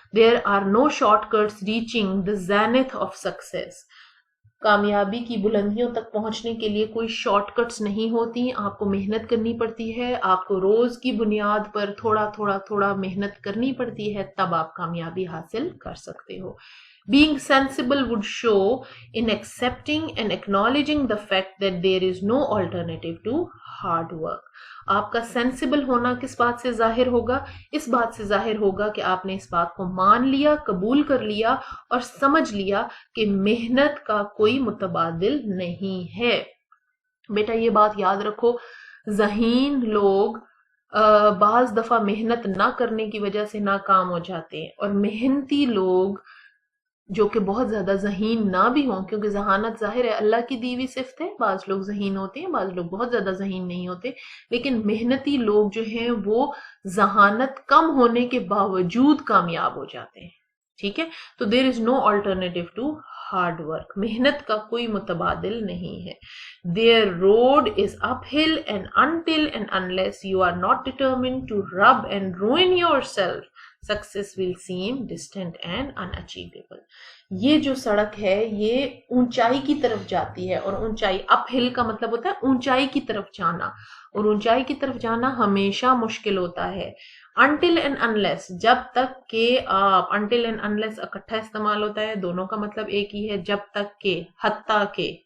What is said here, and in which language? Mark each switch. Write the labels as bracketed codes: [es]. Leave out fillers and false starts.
[en] there are no shortcuts reaching the zenith of success. [ur] کامیابی کی بلندیوں تک پہنچنے کے لیے کوئی شارٹ کٹس نہیں ہوتی. آپ کو محنت کرنی پڑتی ہے, آپ کو روز کی بنیاد پر تھوڑا محنت کرنی پڑتی ہے, تب آپ کامیابی حاصل کر سکتے ہو. [en] Being sensible would show in accepting and acknowledging the fact that there is no alternative to hard work. [ur] آپ کا سینسیبل ہونا کس بات سے ظاہر ہوگا؟ اس بات سے ظاہر ہوگا کہ آپ نے اس بات کو مان لیا, قبول کر لیا اور سمجھ لیا کہ محنت کا کوئی متبادل نہیں ہے. بیٹا یہ بات یاد رکھو, ذہین لوگ بعض دفعہ محنت نہ کرنے کی وجہ سے ناکام ہو جاتے ہیں, اور محنتی لوگ جو کہ بہت زیادہ ذہین نہ بھی ہوں, کیونکہ ذہانت ظاہر ہے اللہ کی دی ہوئی صفت ہے, بعض لوگ ذہین ہوتے ہیں, بعض لوگ بہت زیادہ ذہین نہیں ہوتے, لیکن محنتی لوگ جو ہیں وہ ذہانت کم ہونے کے باوجود کامیاب ہو جاتے ہیں. ٹھیک ہے, تو [en] there is no alternative to hard work. [ur] محنت کا کوئی متبادل نہیں ہے. [en] Their road is uphill and until and unless you are not determined to rub and ruin yourself, success will seem distant and unachievable. [ur] یہ جو سڑک ہے یہ اونچائی کی طرف جاتی ہے, اور اونچائی اپ ہل کا مطلب ہوتا ہے اونچائی کی طرف جانا, اور اونچائی کی طرف جانا ہمیشہ مشکل ہوتا ہے. [en] until and unless, [ur] جب تک کہ آپ, until and unless اکٹھا استعمال ہوتا ہے, دونوں کا مطلب ایک ہی ہے, جب تک کہ, حتیٰ کہ.